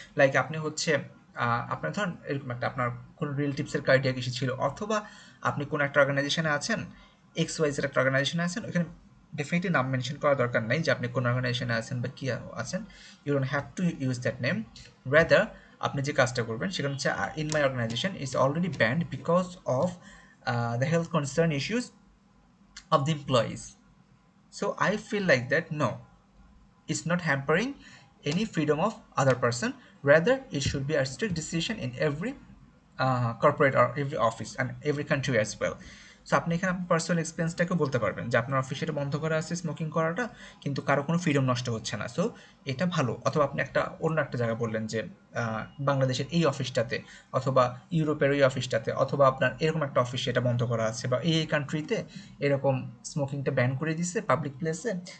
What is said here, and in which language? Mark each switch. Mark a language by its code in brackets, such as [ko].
[bn] Like আপনি হচ্ছে আপনার ধরুন এরকম একটা আপনার কোনো রিলেটিভসের কার্ডিয়াক ইস্যু ছিল, অথবা আপনি কোনো একটা অর্গানাইজেশনে আছেন, XYZ একটা অর্গানাইজেশনে আছেন, ওখানে ডেফিনেটলি নাম মেনশন করা দরকার নাই যে আপনি কোন অর্গানাইজেশনে আছেন বা কী আছেন, [en] You don't have to use that name. [bn] Rather আপনি যে কাজটা করবেন সেখানে হচ্ছে [en] In my organisation is already banned because of the health concern issues of the employees. So I feel like that no, it's not hampering any freedom of other person, rather it should be a strict decision in every corporate or every office and every country as well. [bn] So আপনি এখানে আপনার personal এক্সপিরিয়েন্সটাকে বলতে পারবেন যে আপনার অফিসে এটা বন্ধ করা আছে স্মোকিং করাটা, কিন্তু কারো কোনো ফ্রিডম নষ্ট হচ্ছে না, সো এটা ভালো। অথবা আপনি অন্য একটা জায়গায় বললেন যে বাংলাদেশের এই অফিসটাতে, অথবা ইউরোপের ওই অফিসটাতে, অথবা আপনার এরকম একটা অফিসে এটা বন্ধ করা আছে, বা এই কান্ট্রিতে এরকম স্মোকিংটা ব্যান করে দিচ্ছে পাবলিক প্লেসে।